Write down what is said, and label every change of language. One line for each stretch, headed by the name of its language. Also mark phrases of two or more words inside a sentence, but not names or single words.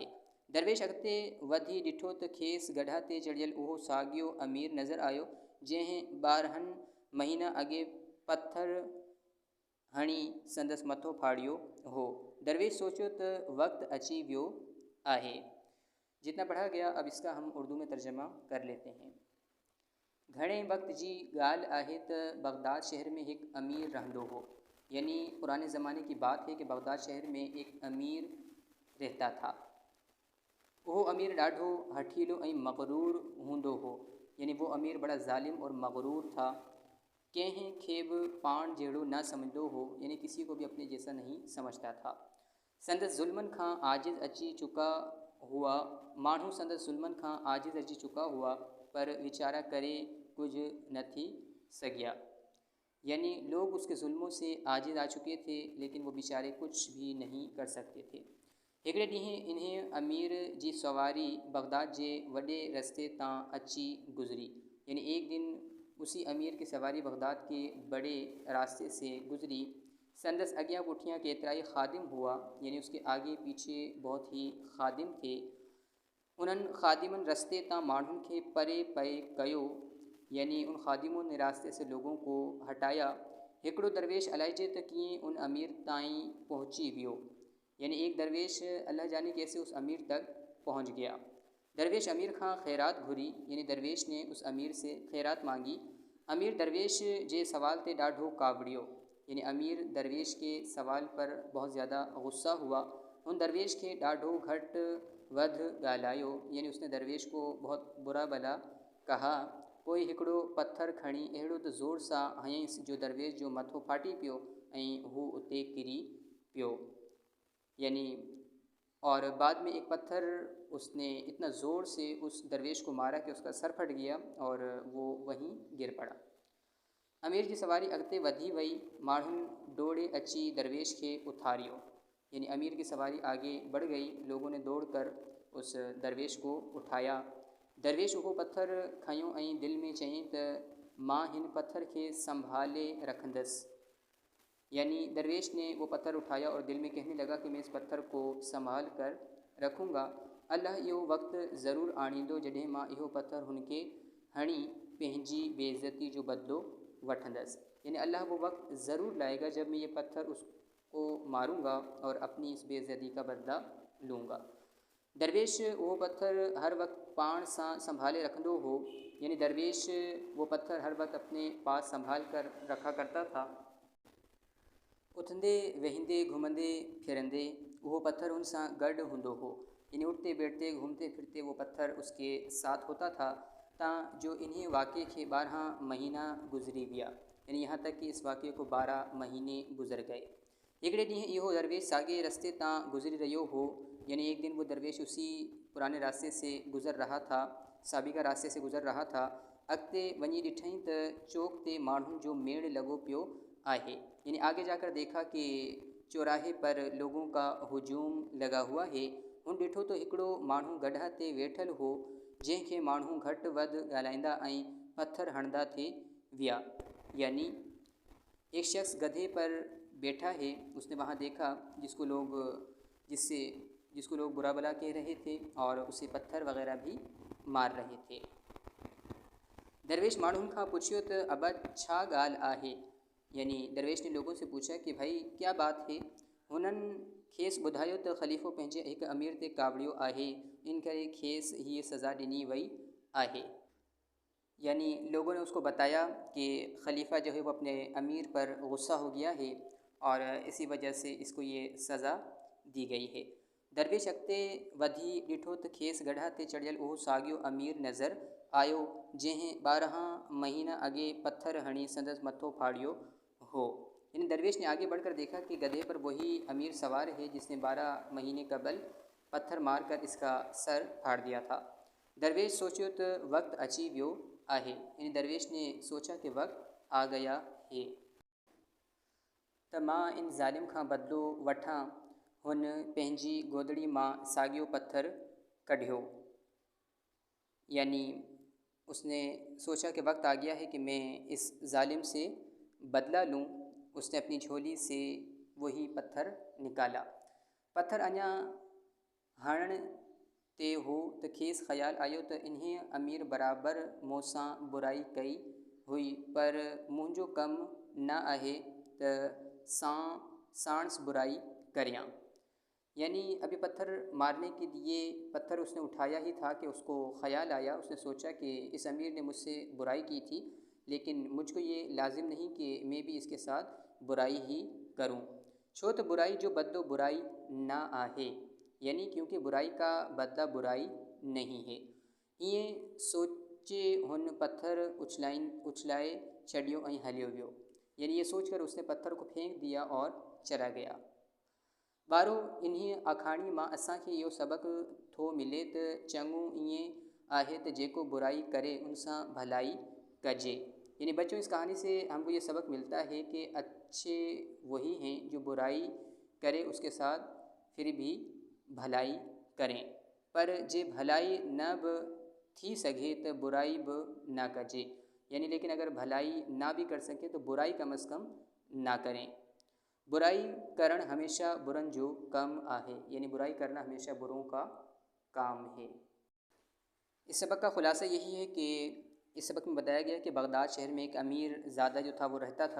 Sindhi: दरवेश अॻिते वधी ॾिठो त खेसि गड्ढा ते चढ़ियल उहो साॻियो अमीर नज़र आयो, जंहिं 12 महीना अॻे पथर हणी संदसि मथो फाड़ियो हो। दरवेश सोचियो त वक़्तु अची वियो आहे।
Urdu: جتنا پڑھا گیا اب اس کا ہم اردو میں ترجمہ کر لیتے ہیں.
Sindhi: घणे वक़्त जी ॻाल्हि आहे त बगदाद शहर में हिकु अमीर रहंदो हो।
Urdu: یعنی پرانے زمانے کی بات ہے کہ بغداد شہر میں ایک امیر رہتا تھا.
Sindhi: वो अमीर ॾाढो हठीलो ऐं मग़रूर हूंदो हो।
Urdu: یعنی وہ امیر بڑا ظالم اور مغرور تھا.
Sindhi: कंहिंखे बि पाण जहिड़ो न समझदो हो,
Urdu: یعنی کسی کو بھی اپنے جیسا نہیں سمجھتا تھا.
Sindhi: संदसि ज़ुल्मनि खां आजिज़ अची चुका हुआ। माण्हू संदसि ज़ुल्मनि खां आजिज़ अची चुका हुआ, पर वीचारा करे कुछ न थी सघिया।
Urdu: یعنی لوگ اس کے ظلموں سے عاجز آ چکے تھے، لیکن وہ بیچارے کچھ بھی نہیں کر سکتے تھے.
Sindhi: हिकिड़े ॾींहुं इन्हीअ अमीर जी सवारी बगदाद जे वॾे रस्ते तां अची गुज़री।
Urdu: یعنی ایک دن اسی امیر کی سواری بغداد کے بڑے راستے سے گزری.
Sindhi: संदसि अॻियां पुठियां केतिरा ई ख़ादिम हुआ,
Urdu: یعنی اس کے آگے پیچھے بہت ہی خادم تھے.
Sindhi: उन्हनि ख़ादिमनि रस्ते तां माण्हुनि खे परे परे कयो,
Urdu: یعنی ان خادموں نے راستے سے لوگوں کو ہٹایا.
Sindhi: हिकिड़ो दरवेश अलाइजे त कीअं उन अमीर ताईं पहुची वियो।
Urdu: یعنی ایک درویش اللہ جانے کیسے اس امیر تک پہنچ گیا.
Sindhi: दरवेश अमीर खां ख़ैरात घुरी,
Urdu: یعنی درویش نے اس امیر سے خیرات مانگی.
Sindhi: अमीर दरवेश जे सवाल ते ॾाढो कावड़ियो,
Urdu: یعنی امیر درویش کے سوال پر بہت زیادہ غصہ ہوا.
Sindhi: उन दरवेश के ॾाढो घटि वधि ॻाल्हायो,
Urdu: یعنی اس نے درویش کو بہت برا بھلا کہا.
Sindhi: पोइ हिकिड़ो पथर खणी अहिड़ो त ज़ोर सां हयईंसि जो दरवेश जो मथो फाटी पियो ऐं हू उते किरी पियो।
Urdu: یعنی اور بعد میں ایک پتھر اس نے اتنا زور سے اس درویش کو مارا کہ اس کا سر پھٹ گیا اور وہ وہیں گر پڑا.
Sindhi: अमीर जी सवारी अॻिते वधी वई। माण्हुनि दौड़े अची दरवेश खे उथारियो।
Urdu: یعنی امیر کی سواری آگے بڑھ گئی۔ لوگوں نے دوڑ کر اس درویش کو اٹھایا.
Sindhi: दरवेश उहो पत्थर खयों ऐं दिलि में चयईं त मां हिन पत्थर खे संभाले रखंदुसि।
Urdu: یعنی درویش نے وہ پتھر اٹھایا اور دل میں کہنے لگا کہ میں اس پتھر کو سنبھال کر رکھوں گا.
Sindhi: अल्लाह इहो वक़्तु ज़रूरु आणींदो जॾहिं मां इहो पत्थर हुनखे हणी पंहिंजी बेइज़ती जो बदिलो वठंदस,
Urdu: یعنی اللہ وہ وقت ضرور لائے گا جب میں یہ پتھر اس کو ماروں گا اور اپنی اس بےعزتی کا بدلہ لوں گا.
Sindhi: दरवेश वो पत्थर हर वक्त पाण सां संभाले रखंदो हो,
Urdu: یعنی درویش وہ پتھر ہر وقت اپنے پاس سنبھال کر رکھا کرتا تھا.
Sindhi: उथंदे वेहिंदे घुमंदे फिरंदे वो पत्थर उन सां गॾु हूंदो हो,
Urdu: یعنی اٹھتے بیٹھتے گھومتے پھرتے وہ پتھر اس کے ساتھ ہوتا تھا.
Sindhi: ता जो इन्हीं वाक़े के 12 महीना गुज़री विया,
Urdu: یعنی یہاں تک کہ اس واقعے کو 12 مہینے گزر گئے.
Sindhi: हिकिड़े ॾींहुं इहो दरवेश साॻे रस्ते तां गुज़री रहियो हो,
Urdu: یعنی ایک دن وہ درویش اسی پرانے راستے سے گزر رہا تھا، سابقہ راستے سے گزر رہا تھا.
Sindhi: अॻिते वञी ॾिठईं त चौक ते माण्हुनि जो मेड़ लॻो पियो आहे,
Urdu: یعنی آگے جا کر دیکھا کہ چوراہے پر لوگوں کا ہجوم لگا ہوا ہے.
Sindhi: हुन ॾिठो तो हिकिड़ो माण्हू गड्ढा ते वेठल हो, जंहिंखे माण्हू घटि वधि ॻाल्हाईंदा ऐं पत्थर हणंदा थे विया,
Urdu: یعنی ایک شخص گدھے پر بیٹھا ہے. اس نے وہاں دیکھا جس کو لوگ برا بھلا کہہ رہے تھے اور اسے پتھر وغیرہ بھی مار رہے تھے.
Sindhi: दरवेश माण्हुनि खां पुछियो त अबा छा ॻाल्हि आहे,
Urdu: یعنی درویش نے لوگوں سے پوچھا کہ بھائی کیا بات ہے.
Sindhi: हुननि खेसि ॿुधायो त ख़लीफ़ो पंहिंजे हिकु अमीर ते कावड़ियो आहे, इन करे खेसि हीअ सज़ा ॾिनी वई आहे।
Urdu: یعنی لوگوں نے اس کو بتایا کہ خلیفہ جو ہے وہ اپنے امیر پر غصہ ہو گیا ہے اور اسی وجہ سے اس کو یہ سزا دی گئی ہے.
Sindhi: दरवेश अॻिते वधी ॾिठो त खेसि गड्ढा ते चढ़ियल उहो साॻियो अमीर नज़र आयो, जंहिं 12 महीना अॻे पत्थर हणी संदसि मथो फाड़ियो हो।
Urdu: یعنی درویش نے آگے بڑھ کر دیکھا کہ گدھے پر وہی امیر سوار ہے جس نے 12 مہینے قبل پتھر مار کر اس کا سر پھاڑ دیا تھا.
Sindhi: दरवेश सोचियो त वक्त अची वियो आहे,
Urdu: یعنی درویش نے سوچا کہ وقت آ گیا ہے
Sindhi: त मां इन ज़ालिम खां बदिलो वठां। हुन पंहिंजी गोदड़ी मां साॻियो पत्थर कढियो,
Urdu: یعنی اس نے سوچا کہ وقت آ گیا ہے کہ میں اس ظالم سے بدلہ لوں. اس نے اپنی جھولی سے وہی پتھر نکالا.
Sindhi: पत्थर अञा हणण ते हो त खेसि ख़्याल आयो त इन्हें अमीर बराबर मूंसां बुराई कई हुई, पर मुंहिंजो कमु न आहे त साणस बुराई करियां।
Urdu: یعنی ابھی پتھر مارنے کے لیے پتھر اس نے اٹھایا ہی تھا کہ اس کو خیال آیا، اس نے سوچا کہ اس امیر نے مجھ سے برائی کی تھی، لیکن مجھ کو یہ لازم نہیں کہ میں بھی اس کے ساتھ برائی ہی کروں.
Sindhi: छो तो बुराई जो बदलो बुराई ना आहे,
Urdu: یعنی کیونکہ برائی کا بدلہ برائی نہیں ہے.
Sindhi: ये सोचे हुन पत्थर उछलाए छॾियो ऐं हलियो वियो,
Urdu: یعنی یہ سوچ کر اس نے پتھر کو پھینک دیا اور چلا گیا.
Sindhi: ॿारो इन्ही आखाणी मां असांखे इहो सबक़ु थो मिले त चङो ईअं आहे त जेको बुराई करे उन सां भलाई कजे।
Urdu: یعنی بچوں، اس کہانی سے ہم کو یہ سبق ملتا ہے کہ اچھے وہی ہیں جو برائی کرے اس کے ساتھ پھر بھی بھلائی کریں,
Sindhi: पर जे भलाई न बि थी सघे त बुराई बि ना कजे।
Urdu: یعنی لیکن اگر بھلائی نا بھی کر سکے تو برائی کم از کم نا کریں.
Sindhi: बुराई करण हमेशा बुरन जो कम आहे,
Urdu: یعنی برائی کرنا ہمیشہ بروں کا کام ہے. اس سبق کا خلاصہ یہی ہے کہ اس سبق میں بتایا گیا کہ بغداد شہر میں ایک امیر زیادہ جو تھا وہ رہتا تھا.